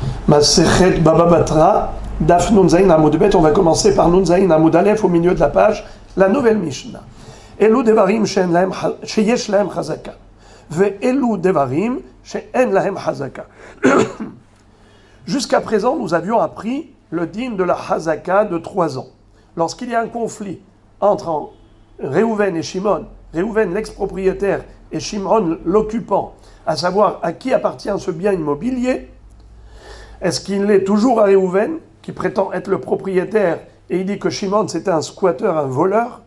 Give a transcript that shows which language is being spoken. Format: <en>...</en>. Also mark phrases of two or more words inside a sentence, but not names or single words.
<he>מסכת בבא בתרא דף נון זין עמוד בית.</he> <fr>On va commencer par</fr> <he>נון זין עמוד אלף</he> <fr>au milieu de la page, la nouvelle Mishnah.</fr> <he>אלו דברים שיש להם חזקה. ואלו דברים שאין להם חזקה.</he> <fr>Jusqu'à présent, nous avions appris le din de la chazaka de 3 ans. Lorsqu'il y a un conflit entre Réhouven et Shimon, Réhouven l'ex-propriétaire et Shimon l'occupant, à savoir à qui appartient ce bien immobilier, est-ce qu'il est toujours à Réhouven, qui prétend être le propriétaire, et il dit que Shimon c'était un squatteur, un voleur?</fr>